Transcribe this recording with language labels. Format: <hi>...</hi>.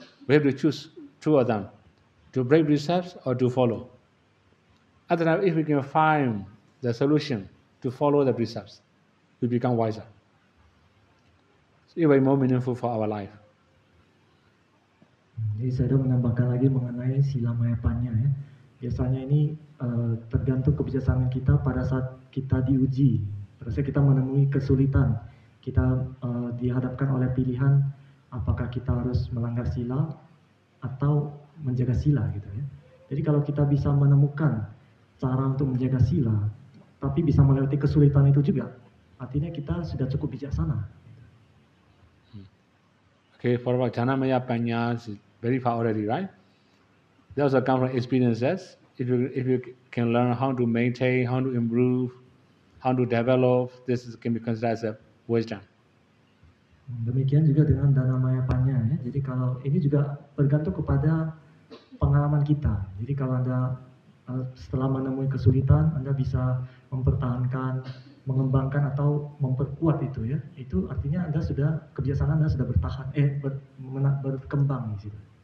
<en>We have to choose two of them: to break precepts or to follow. Otherwise, if we can find the solution to follow the precepts, we become wiser. So it will be more meaningful for our life.</en> <id>Jadi saya menambahkan lagi mengenai sila maya panya ya. Biasanya ini tergantung kebijaksanaan kita pada saat kita diuji, pada saat kita menemui kesulitan, kita dihadapkan oleh pilihan apakah kita harus melanggar sila atau menjaga sila gitu ya. Jadi kalau kita bisa menemukan cara untuk menjaga sila, tapi bisa melewati kesulitan itu juga, artinya kita sudah cukup bijaksana.</id> <en>Okay, for Jhana Maya Panya is very far already, right? They also come from experiences. If you can learn how to maintain, how to improve, how to develop, this can be considered as a wisdom.</en> <id>Demikian juga dengan Dana Maya Panya ya. Jadi kalau ini juga bergantung kepada pengalaman kita. Jadi kalau Anda setelah menemui kesulitan, Anda bisa mempertahankan, mengembangkan atau memperkuat itu ya. Itu artinya Anda sudah kebiasaan Anda sudah bertahan, berkembang di situ.</id>